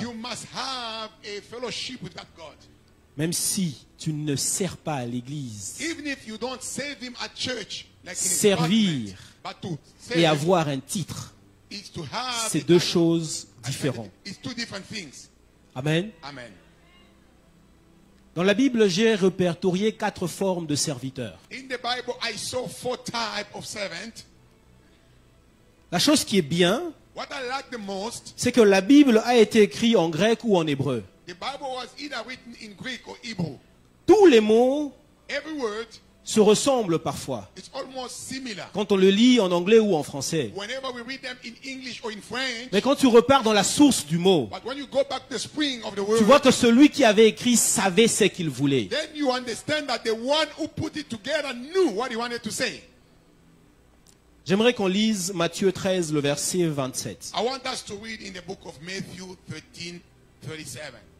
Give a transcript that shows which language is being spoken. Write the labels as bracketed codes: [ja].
[en] you must have a fellowship with that God. [fr] Même si tu ne sers pas à l'église. [en] Even if you don't serve him at church, like in his [fr] Servir [en] department, but to [fr] et [en] serve [fr] avoir un titre, [en] is to have [fr] c'est deux choses différentes. [en] It's 2 different things. [fr] Amen. [en] Amen. [fr] Dans la Bible, j'ai répertorié 4 formes de serviteurs. [en] In the Bible, I saw 4 types of servants. [fr] La chose qui est bien, [en] What I like the most, [fr] c'est que la Bible a été écrite en grec ou en hébreu. [en] the Bible was either written in Greek or Hebrew. [fr] Tous les mots [en] Every word [fr] se ressemblent parfois. [en] is almost similar. [fr] Quand on le lit en anglais ou en français. [en] Whenever we read them in English or in French, [fr] Mais quand tu repars dans la source du mot, [en] but when you go back to the spring of the [fr] tu [en] word, [fr] vois que celui qui avait écrit savait ce qu'il voulait. [en] then you understand that the one who put it together knew what he wanted to say. [fr] J'aimerais qu'on lise Matthieu 13, le verset 27. [en] I want us to read in the book of Matthew 13:37.